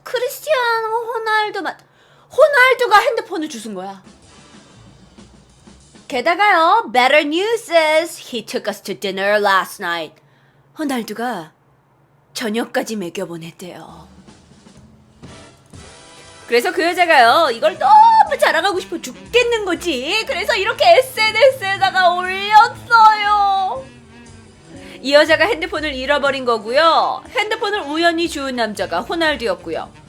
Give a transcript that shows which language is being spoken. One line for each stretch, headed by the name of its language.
Korean: 크리스티아노 호날두 맞죠? 호날두가 핸드폰을 주운 거야. 게다가요,
English: better news is he took us to dinner last night.
Korean: 호날두가 저녁까지 먹여보냈대요. 그래서 그 여자가요, 이걸 너무 자랑하고 싶어 죽겠는 거지. 그래서 이렇게 SNS에다가 올렸어요. 이 여자가 핸드폰을 잃어버린 거고요. 핸드폰을 우연히 주운 남자가 호날두였고요.